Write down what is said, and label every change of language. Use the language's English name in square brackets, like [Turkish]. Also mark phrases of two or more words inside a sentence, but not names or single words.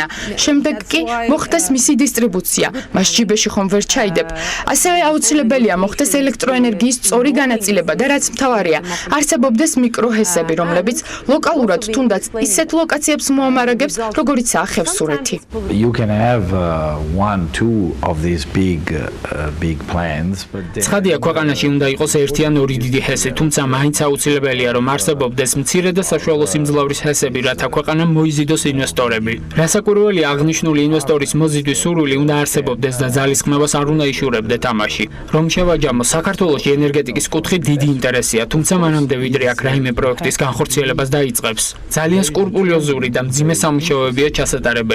[Georgian] შემდეგ კი მოხდეს მისი დისტრიბუცია. მას ჯიბეში ხომ ვერ ჩაიდებ. ასევე აუცილებელია მოხდეს ელექტროენერგიის სწორი განაწილება და რაც მთავარია, არსებობდეს მიკროჰესები, რომლებიც ლოკალურად თუნდაც ისეთ ლოკაციებს მოამარაგებს, როგორიცაა ხევსურეთი. [English] You can have one, two of these big plans, but [Georgian] ცხადია, ქვეყანაში უნდა იყოს ერთი ან ორი დიდი ჰესი, თუმცა მაინც აუცილებელია, რომ არსებობდეს მცირე და საშუალო სიმძლავრის ჰესები, რათა ქვეყანამ მოიზიდოს ინვესტორები. რასაკვირველია, აღნიშნული ინვესტორის მოზიდვის სურვილი უნდა არსებობდეს და ძალისხმევას არ უნდა იშურებდეთ ამაში. რომ შევაჯამო, საქართველოში ენერგეტიკის კუთხით დიდი ინტერესია, თუმცა მანამდე ვიდრე აქ რაიმე პროექტის განხორციელებას დაიწყებს, ძალიან სკრუპულოზური და მძიმე სამუშაოებია ჩასატარებელი.